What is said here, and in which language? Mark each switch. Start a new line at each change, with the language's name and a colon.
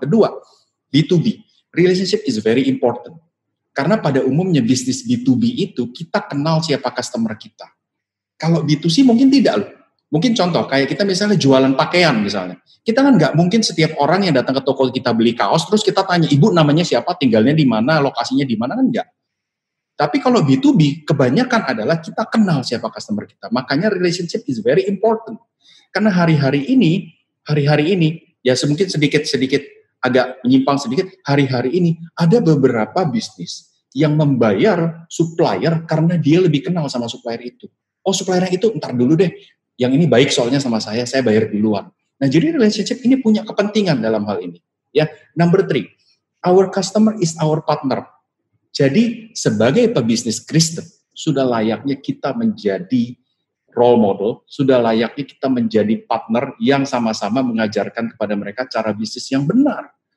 English: Kedua, B2B, relationship is very important.
Indonesian: Karena pada umumnya bisnis B2B itu kita kenal siapa customer kita. Kalau B2C mungkin tidak loh. Mungkin contoh, kayak kita misalnya jualan pakaian misalnya. Kita kan nggak mungkin setiap orang yang datang ke toko kita beli kaos, terus kita tanya, ibu namanya siapa, tinggalnya di mana, lokasinya di mana, kan enggak. Tapi kalau B2B, kebanyakan adalah kita kenal siapa customer kita.
English: Makanya relationship is very important.
Indonesian: Karena hari-hari ini, ya mungkin sedikit agak menyimpang sedikit, hari-hari ini ada beberapa bisnis yang membayar supplier karena dia lebih kenal sama supplier itu. Oh, suppliernya itu ntar dulu deh, yang ini baik soalnya sama saya bayar duluan. Nah, jadi relationship ini punya kepentingan dalam hal ini.
English: Ya, number 3, our customer is our partner.
Indonesian: Jadi sebagai pebisnis Kristen, sudah layaknya kita menjadi role model, sudah layaknya kita menjadi partner yang sama-sama mengajarkan kepada mereka cara bisnis yang benar.